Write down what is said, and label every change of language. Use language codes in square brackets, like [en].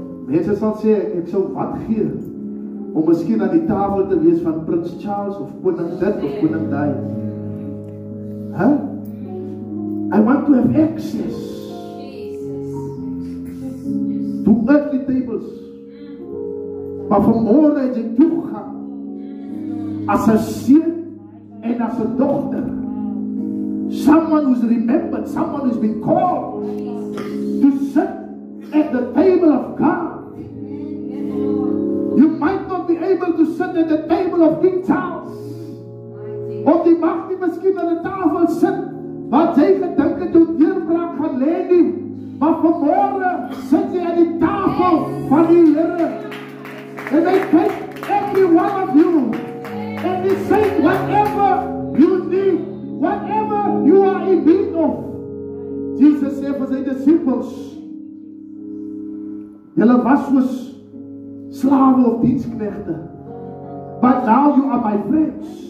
[af] Mense sal sê, ek sou wat gee om miskien aan die tafel te wees van Prins Charles of koning dit of koning daai. Huh? [en] I want to have access to earthly tables. [af] Maar vanmorgen het jy toegang as 'n seun en as 'n dogter. [en] Someone who's remembered, someone who's been called to sit at the table of God. You might not be able to sit at the table of King Charles. [af] Of die mag nie miskien aan die tafel sit wat jy gedink het jou deurbraak gaan lê nie. Maar vanmorgen sit jy aan die tafel van die Here. [en] And they take every one of you and they say whatever you need, whatever you are in need of. Jesus said for sy disciples, [af] julle was soos slawe of diensknegte, [en] but now you are my friends.